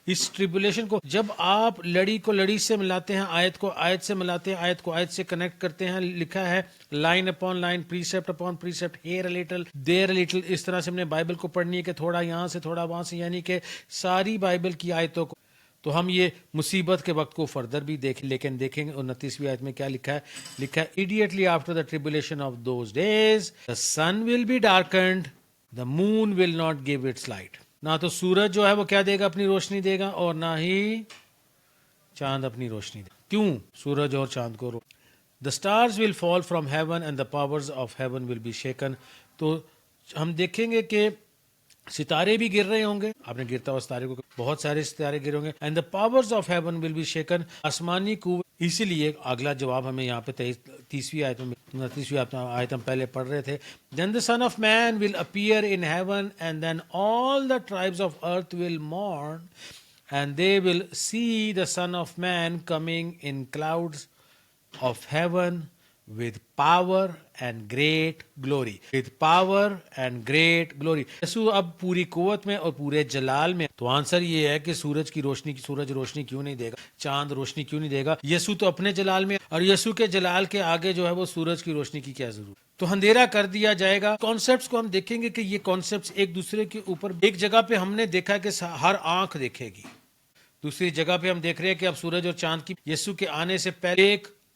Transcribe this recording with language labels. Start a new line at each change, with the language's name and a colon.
Urdu: اس tribulation کو جب آپ لڑی کو لڑی سے ملاتے ہیں, آیت کو آیت سے ملاتے ہیں, آیت کو آیت سے کنیکٹ کرتے ہیں, لکھا ہے
English: line upon line, precept upon precept, here a little
Urdu: there a little. اس طرح سے ہم نے بائبل کو پڑھنی ہے کہ تھوڑا یہاں سے تھوڑا وہاں سے, یعنی کہ ساری بائبل کی آیتوں کو. تو ہم یہ مصیبت کے وقت کو فردر بھی دیکھیں, لیکن دیکھیں گے 29ویں آیت میں کیا لکھا ہے. لکھا ہے
English: immediately after the tribulation of those days the sun will be darkened, the moon will not give its light.
Urdu: نہ تو سورج جو ہے وہ کیا دے گا, اپنی روشنی دے گا, اور نہ ہی چاند اپنی روشنی دے گا. کیوں سورج اور چاند کو
English: The stars will fall from heaven and the powers of heaven will be shaken.
Urdu: تو ہم دیکھیں گے کہ ستارے بھی گر رہے ہوں گے, آپ نے گرتا ہوا ستارے کو, بہت سارے ستارے گر ہوں گے.
English: and the powers of heaven will be shaken,
Urdu: آسمانی قوت. اسی لیے اگلا جواب ہمیں یہاں پہ 30ویں آیت میں 29ویں آیت ہم پہلے پڑھ رہے تھے.
English: Then the son of man will appear in heaven and then all the tribes of earth will mourn and they will see the son of man coming in clouds of heaven with power and great glory. With power and great glory.
Urdu: یسوع اب پوری قوت میں اور پورے جلال میں. تو آنسر یہ ہے کہ سورج روشنی کیوں نہیں دے گا, چاند روشنی کیوں نہیں دے گا. یسوع تو اپنے جلال میں, اور یسوع کے جلال کے آگے جو ہے وہ سورج کی روشنی کی کیا ضرورت. تو اندھیرا کر دیا جائے گا. کانسیپٹس کو ہم دیکھیں گے کہ یہ کانسیپٹس ایک دوسرے کے اوپر, ایک جگہ پہ ہم نے دیکھا کہ ہر آنکھ دیکھے گی, دوسری جگہ پہ ہم دیکھ رہے ہیں کہ اب سورج اور چاند کی یسوع کے آنے سے پہلے ایک